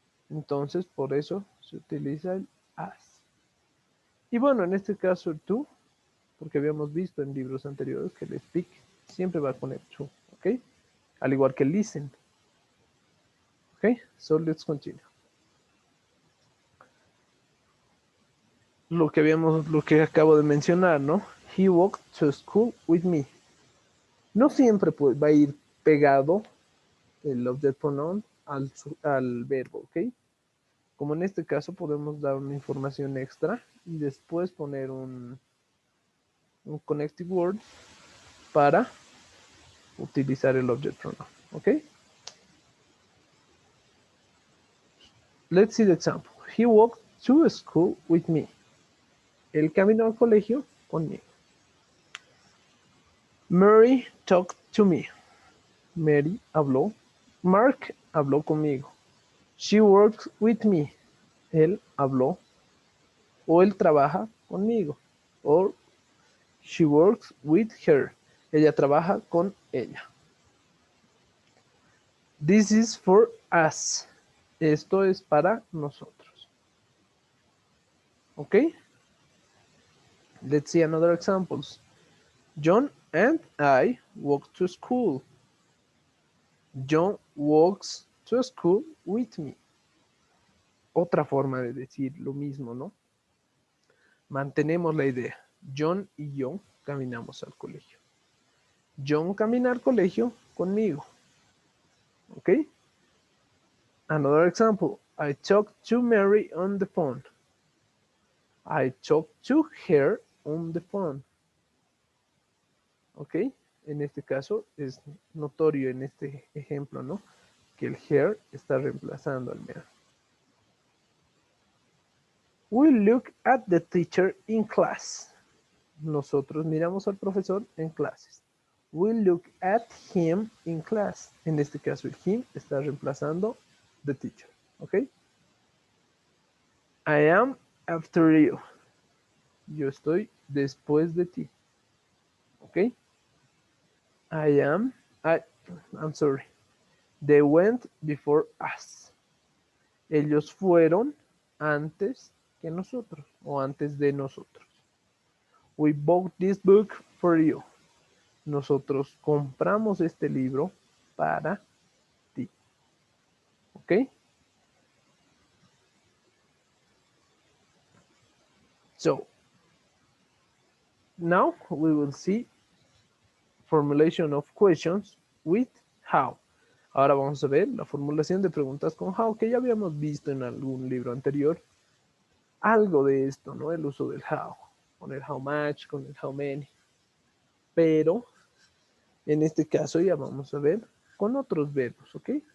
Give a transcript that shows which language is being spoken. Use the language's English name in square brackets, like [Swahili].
[Spanish] Entonces, por eso se utiliza el as. Y bueno, en este caso el to, porque habíamos visto en libros anteriores que el speak siempre va con el to, ¿ok? Al igual que el listen. ¿Ok? [English] So let's continue. [Spanish] Lo que acabo de mencionar, ¿no? [English] He walked to school with me. [Spanish] No siempre va a ir pegado el object pronoun al verbo, ¿ok? Como en este caso podemos dar una información extra y después poner un connective word para utilizar el object pronoun, ¿ok? [English] Let's see the example. He walked to school with me. [Spanish] Él caminó al colegio conmigo. [English] Mary talked to me. [Spanish] Mary habló. Mark habló conmigo. [English] She works with me. [Spanish] Él habló. O él trabaja conmigo. [English] Or she works with her. [Spanish] Ella trabaja con ella. [English] This is for us. [Spanish] Esto es para nosotros. ¿Ok? [English] Let's see another examples. John and I walk to school. John walks to school with me. [Spanish] Otra forma de decir lo mismo, ¿no? Mantenemos la idea. John y yo caminamos al colegio. John camina al colegio conmigo. [English] ¿Ok? Another example. I talked to Mary on the phone. I talked to her on the phone. [Spanish] ¿Ok? En este caso es notorio en este ejemplo, ¿no? Que el her está reemplazando al Mary. [English] We look at the teacher in class. [Spanish] Nosotros miramos al profesor en clases. [English] We look at him in class. [Spanish] En este caso el him está reemplazando the teacher. ¿Ok? [English] I am after you. [Spanish] Yo estoy después de ti. ¿Ok? [English] I'm sorry. They went before us. [Spanish] Ellos fueron antes que nosotros o antes de nosotros. [English] We bought this book for you. [Spanish] Nosotros compramos este libro para ti. ¿Ok? [English] So, now we will see formulation of questions with how. [Spanish] Ahora vamos a ver la formulación de preguntas con how, que ya habíamos visto en algún libro anterior. Algo de esto, ¿no? El uso del how, con el how much, con el how many. Pero en este caso ya vamos a ver con otros verbos, ¿ok?